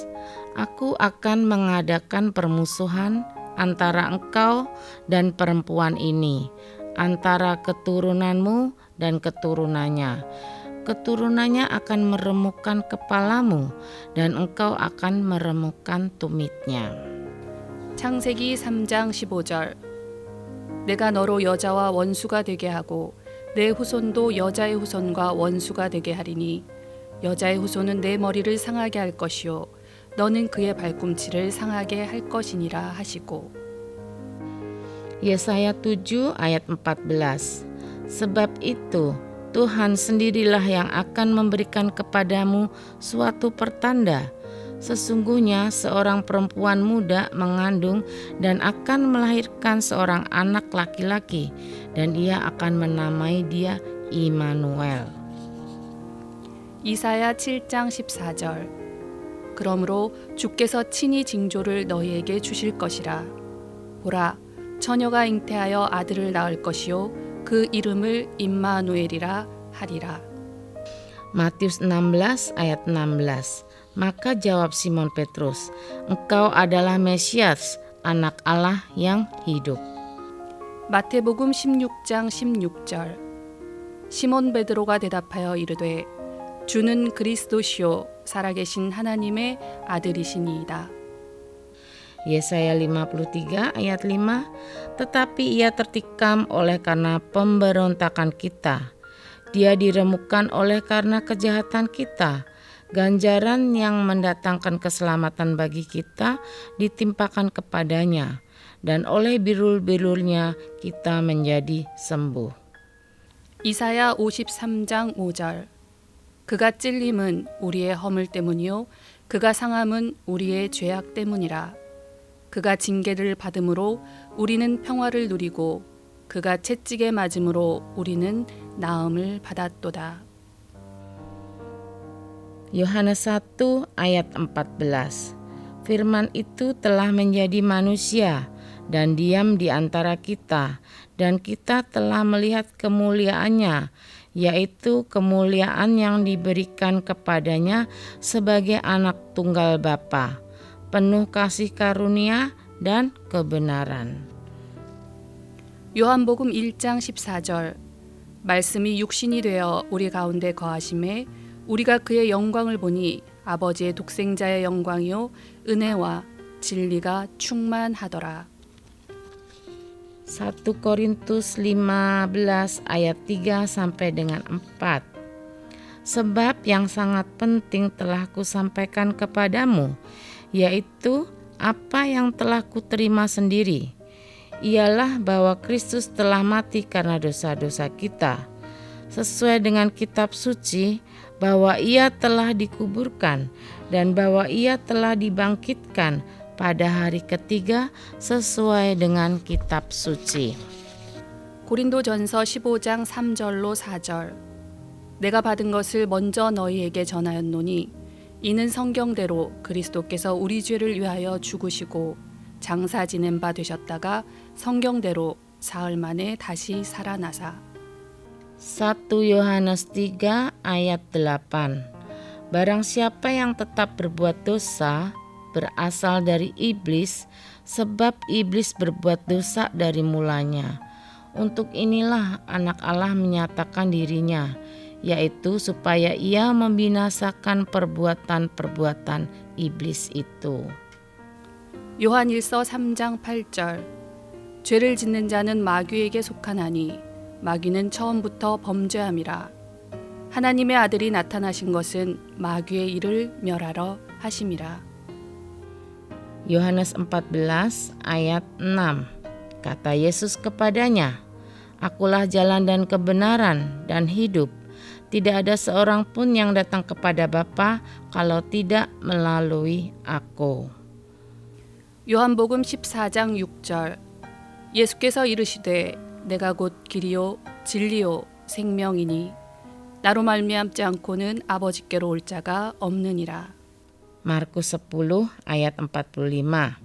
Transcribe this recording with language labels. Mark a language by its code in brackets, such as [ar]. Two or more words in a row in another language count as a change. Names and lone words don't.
[id] Aku akan mengadakan permusuhan antara engkau dan perempuan ini, antara keturunanmu dan keturunannya. Keturunannya akan meremukkan kepalamu dan engkau akan meremukkan tumitnya. [ko] 창세기 3장 15절. 내가 너로 여자와 원수가 되게 하고 내 후손도 여자의 후손과 원수가 되게 하리니 여자의 후손은 내 머리를 상하게 할 것이요 너는 그의 발꿈치를 상하게 할 것이니라 하시고. [id] Yesaya 7 ayat 14. Sebab itu Tuhan sendirilah yang akan memberikan kepadamu suatu pertanda. Sesungguhnya seorang perempuan muda mengandung dan akan melahirkan seorang anak laki-laki, dan ia akan menamai dia Immanuel. [ko] 이사야 7장 14절. 그러므로 주께서 친히 징조를 너희에게 주실 것이라. 보라, 처녀가 잉태하여 아들을 낳을 것이요 그 이름을 임마누엘이라 하리라. [id] Matius 16 ayat 16. Maka jawab Simon Petrus, engkau adalah Mesias, anak Allah yang hidup. [ko] 마태복음 16장 16절. 시몬 베드로가 대답하여 이르되 주는 그리스도시요 살아계신 하나님의 아들이시니이다. [id] Yesaya 53 ayat 5. Tetapi ia tertikam oleh karena pemberontakan kita. Dia diremukkan oleh karena kejahatan kita. Ganjaran yang mendatangkan keselamatan bagi kita ditimpakan kepadanya, dan oleh birul-birulnya kita menjadi sembuh. [ko] 이사야 53장 5절. 그가 찔림은 우리의 허물 때문이요 그가 상함은 우리의 죄악 때문이라. 그가 징계를 받음으로 우리는 평화를 누리고 그가 채찍에 맞음으로 우리는 나음을 받았도다. [id] Yohanes 1 ayat 14. Firman itu telah menjadi manusia dan diam di antara kita, dan kita telah melihat kemuliaannya, yaitu kemuliaan yang diberikan kepadanya sebagai anak tunggal Bapa, penuh kasih karunia dan kebenaran. [ko] 요한복음 1장 14절. 말씀이 육신이 되어 우리 가운데 거하심에 우리가 그의 영광을 보니 아버지의 독생자의 영광이요 은혜와 진리가 충만하더라. [id] 1 Korintus 15 ayat 3 sampai dengan 4. Sebab yang sangat penting telah kusampaikan kepadamu, yaitu apa yang telah kuterima sendiri, ialah bahwa Kristus telah mati karena dosa-dosa kita, sesuai dengan kitab suci, bahwa ia telah dikuburkan dan bahwa ia telah dibangkitkan pada hari ketiga sesuai dengan kitab suci. [ko] 고린도전서 15장 3절로 4절. 내가 받은 것을 먼저 너희에게 전하였노니 이는 성경대로 그리스도께서 우리 죄를 위하여 죽으시고 장사 지낸 바 되셨다가 성경대로 사흘 만에 다시 살아나사. [id] 1 Yohanes 3 ayat 8. Barang siapa yang tetap berbuat dosa berasal dari iblis, sebab iblis berbuat dosa dari mulanya. Untuk inilah anak Allah menyatakan dirinya, yaitu supaya ia membinasakan perbuatan-perbuatan iblis itu. [ko] 요한일서 3장 8절. 죄를 짓는 자는 마귀에게 속하나니 마귀는 처음부터 범죄함이라. 하나님의 아들이 나타나신 것은 마귀의 일을 멸하러 하심이라. [id] Yohanes 14 ayat 6. Kata Yesus kepadanya, Akulah jalan dan kebenaran dan hidup. Tidak ada seorang pun yang datang kepada Bapa kalau tidak melalui Aku. [ko] 요한복음 14장 6절. 예수께서 이르시되 내가 곧 길이요 진리요 생명이니 나로 말미암지 않고는 아버지께로 올 자가 없느니라. [id] Markus 10 ayat 45.